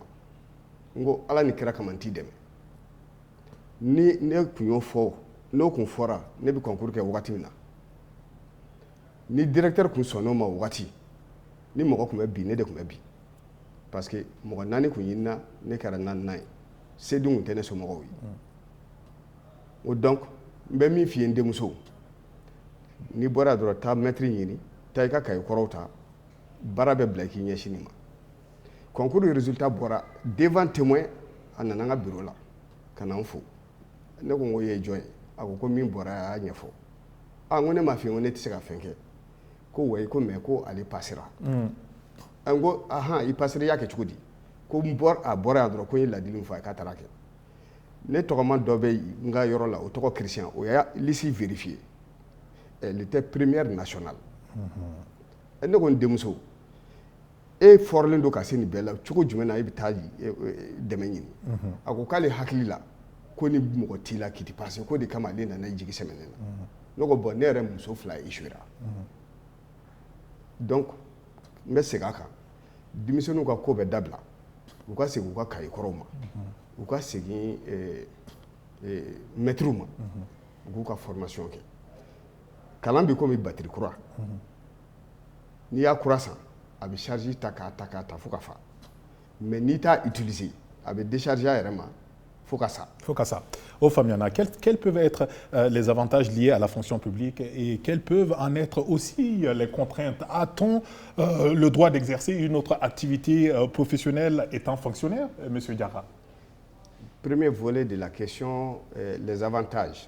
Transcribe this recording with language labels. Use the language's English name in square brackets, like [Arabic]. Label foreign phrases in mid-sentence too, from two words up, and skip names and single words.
[Bambara] N ko Ala ni kira kama n t'i dɛmɛ. Ni ne tun y'o fɔ, n'o kun fɔra ne bɛ concours kɛ wagati min na, ni directeur kun sɔnn'o ma wagati, ni mɔgɔ kun bɛ bi ne de kun bɛ bi, [French] parce que [Bambara] mɔgɔ 4 kun ɲinina ne kɛra 4nan ye, se dun kun tɛ ne somɔgɔw ye. O donc n bɛ min f'i ye n denmuso, n'i bɔra dɔrɔn taa maître ɲini, taa i ka cahier kɔrɔw ta, baara bɛ bila i k'i ɲɛsin nin ma. Concours résultat bɔra [French] devant témoin [Bambara] a nana n ka bureau la ka na n fo. Ne ko n ko i ye jɔn ye? a ko ko min bɔra a y'a ɲɛfɔ a ko ne m'a f'i ye ko ne tɛ se ka fɛn kɛ ko wa ko mais ko ale passera an ko ahan i passera i y'a kɛ cogo di ko a bɔra yan dɔrɔn ko n ye ladili min fɔ a ye k'a taara kɛ ne tɔgɔma dɔ bɛ n ka yɔrɔ la o tɔgɔ Christian o y'a [French] liste vérifié elle était première nationale [Bambara] ne ko n denmuso e fɔrɔlen don ka se nin bɛɛ la cogo jumɛn na e bɛ taa dɛmɛ ɲini a ko k'ale hakili la ko ni mɔgɔ t'i la k'i ti passé ko de kama ale nana jigi sɛmɛ ne na ne ko bon ne yɛrɛ muso 2 échouera donc n bɛ segin a kan denmisɛnninw ka ko bɛ dabila u ka segin u ka kaye kɔrɔw ma u ka segin maîtres ma u k'u ka formation kɛ kalan bɛ komi batterie kura n'i y'a kura san a bɛ charge ta k'a ta fo ka fa mais n'i t'a utiliser a bɛ décharger a yɛrɛ ma fo ka sa. [French] Faut que ça. Au Famiana, quels peuvent être les avantages liés à la fonction publique et quelles peuvent en être aussi les contraintes? A-t-on le droit d'exercer une autre activité professionnelle étant fonctionnaire, M. Diarra? Premier volet de la question, les avantages.